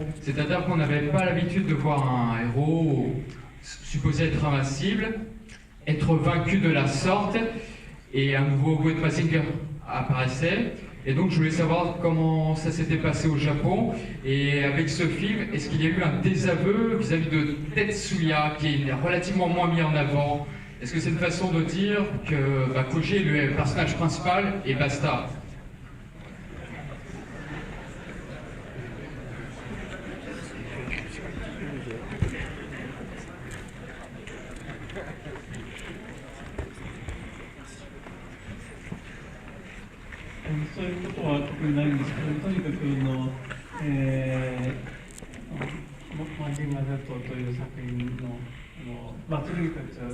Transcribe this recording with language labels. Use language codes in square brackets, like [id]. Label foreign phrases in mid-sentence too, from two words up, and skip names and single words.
[fr] C'est-à-dire qu'on n'avait pas l'habitude de voir un héros supposé être invincible, être vaincu de la sorte, et un nouveau Wade Mazinger apparaissait. Et donc je voulais savoir comment ça s'était passé au Japon. Et avec ce film, est-ce qu'il y a eu un désaveu vis-à-vis de Tetsuya, qui est relativement moins mis en avant? Est-ce que c'est une façon de dire que Koji est le personnage principal et basta? [ja] そういうことは特にないんですけど、とにかくマジンガー Z という作品のとにかく